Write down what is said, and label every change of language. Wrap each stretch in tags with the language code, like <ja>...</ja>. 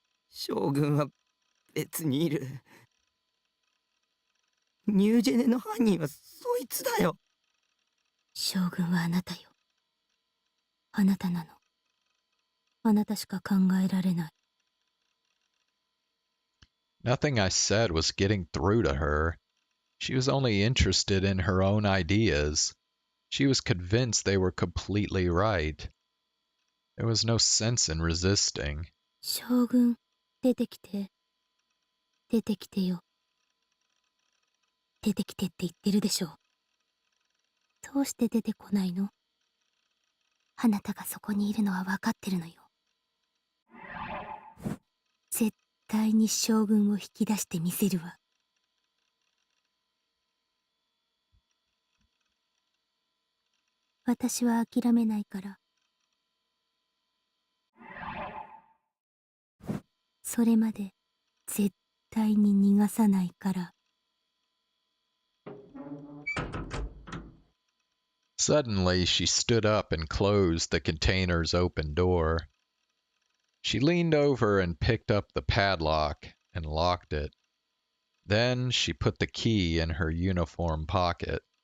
<ja>将軍は別にいる。ニュージェネの犯人はそいつだよ。将軍はあなたよ。あなたなの。あなたしか考えられない。</ja> <en>Nothing I said was getting through to her. She was only interested in her own ideas. She was convinced they were completely right. There was no sense in resisting.</en> <ja>将軍、出てきて。出てきてよ。出てきてって言ってるでしょ。どうして出てこないの？あなたがそこにいるのは分かってるのよ。絶対に将軍を引き出してみせるわ。私は諦めないから。それまで絶対に逃がさないから。</ja> <en>Suddenly, she stood up and closed the container's open door. She leaned over and picked up the padlock and locked it. Then she put the key in her uniform pocket.</en>